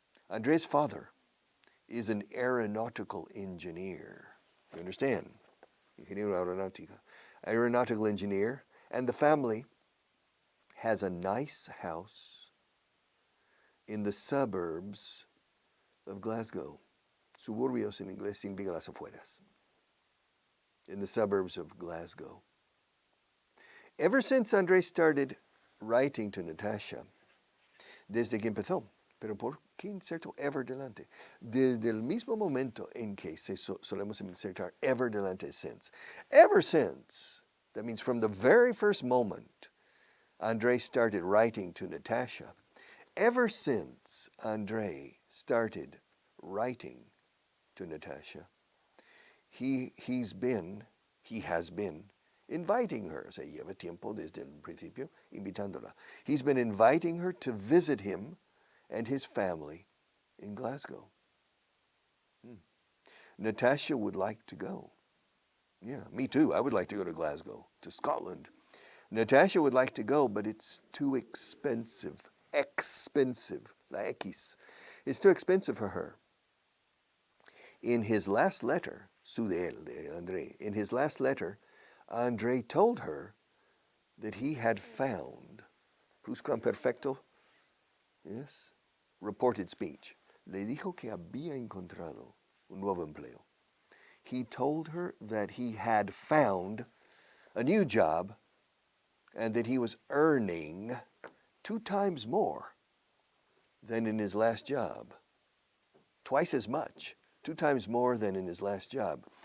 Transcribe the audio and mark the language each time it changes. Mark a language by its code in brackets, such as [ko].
[en] Andre's father is an aeronautical engineer. You understand? [es] Ingeniero aeronáutica. [en] Aeronautical engineer. And the family has a nice house in the suburbs of Glasgow. [es] Suburbios en inglés significa las afueras. [en] In the suburbs of Glasgow. Ever since Andre started writing to Natasha, [es] desde que empezó, pero ¿por qué inserto ever delante? Desde el mismo momento en que solemos insertar ever delante since. [en] Ever since, that means from the very first moment Andre started writing to Natasha, ever since Andre started writing to Natasha, he has been inviting her. [es] O sea, lleva tiempo desde el principio invitándola. [en] He's been inviting her to visit him and his family in Glasgow. Natasha would like to go. Yeah, me too. I would like to go to Glasgow, to Scotland. Natasha would like to go, but it's too expensive. La X. It's too expensive for her. In his last letter, [es] su de él, de André, [en] in his last letter, André told her that he had found, pluscuamperfecto, yes, reported speech. [es] Le dijo que había encontrado un nuevo empleo. [en] He told her that he had found a new job and that he was earning 2 times more than in his last job. Twice as much, 2 times more than in his last job.